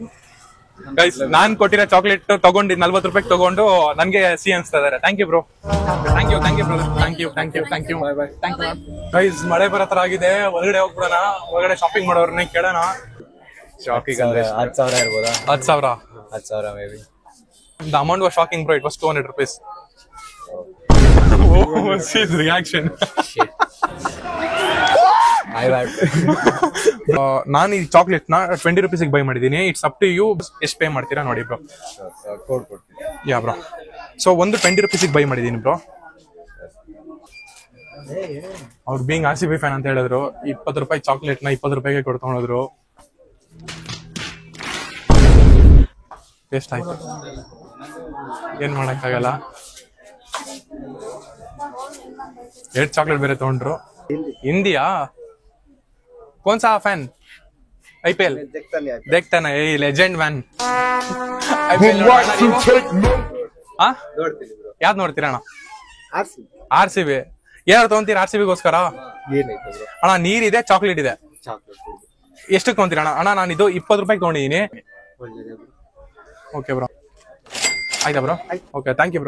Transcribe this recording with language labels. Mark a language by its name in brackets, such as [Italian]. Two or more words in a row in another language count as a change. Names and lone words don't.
[Kannada] ಗೈಸ್ ನಾನ್ ಕೊಟ್ಟಿರೋ ಚಾಕ್ಲೇಟ್ ತಗೊಂಡು 40 ರೂಪಾಯಿ ತಗೊಂಡು ನನ್ಗೆ ಸಿ ಅನ್ಸ್ತಾ ಇದಾರೆ. [English] Thank you bro. Thank you brother. Thank you. [Kannada] ಗೈಸ್ ಮಳೆ ಬರೋ ತರ ಆಗಿದೆ. ಹೊರಗಡೆ ಹೋಗ್ಬಿಡೋಣ. ಹೊರಗಡೆ ಶಾಪಿಂಗ್ ಮಾಡೋರ್ನ ಕೇಳೋಣ. ಶಾಪಿಂಗ್ ಅಂದ್ರೆ 10,000 ಇರ್ಬೋದಾ? 10,000. [English] 10,000 may be. The amount was shocking, bro. It was 200 rupees. Oh, see his reaction. [Kannada] ನಾನು ಈ ಚಾಕ್ಲೇಟ್ ನ 20 [English] rupees buy [Kannada] ಮಾಡಿದೀನಿ. [English] it's up to you. [Kannada] ಎಷ್ಟು ಪೇ ಮಾಡ್ತೀರಾ ನೋಡಿ ಬ್ರೋ. ಕೋಡ್ ಕೊಡ್ತೀನಿ. [English] ya bro. [Kannada] ಸೊ ಒಂದು 20 [English] rupees buy [Kannada] ಮಾಡಿದೀನಿ ಬ್ರೋ. ಅವ್ರು [English] being RCB fan [Kannada] ಅಂತ ಹೇಳಿದ್ರು. 20 ರೂಪಾಯಿ ಚಾಕ್ಲೇಟ್ ನ 20 ರೂಪಾಯಿಗೆ ಕೊಡ್ಕೊಂಡೋದ್ರು. ವೇಸ್ಟ್ ಆಯ್ತು, ಏನ್ ಮಾಡಕ್ಕಾಗಲ್ಲ. 2 ಚಾಕ್ಲೇಟ್ ಬೇರೆ ತಗೊಂಡ್ರು. ಹಿಂದಿಯಾ? [Hindi] कौन सा फैन? IPL देखता ना, ये [English] legend man. [Kannada] IPL ಯಾವ್ದು ನೋಡ್ತೀರಾ ಅಣ್ಣ? RCB. ಏನಾದ್ರು ತಗೊಂತೀರಾ RCB-ಗೋಸ್ಕರ? ಅಣ್ಣ ನೀರಿದೆ, ಚಾಕ್ಲೇಟ್ ಇದೆ. ಎಷ್ಟು ತಗೊಂತೀರಾ ಅಣ್ಣ? ಅಣ್ಣ ನಾನು ಇದು 20 ರೂಪಾಯಿ ತಗೊಂಡಿದ್ದೀನಿ. [English] okay bro. [Kannada] ಆಯ್ತಾ ಬ್ರೋ? ಓಕೆ, [English] thank you bro.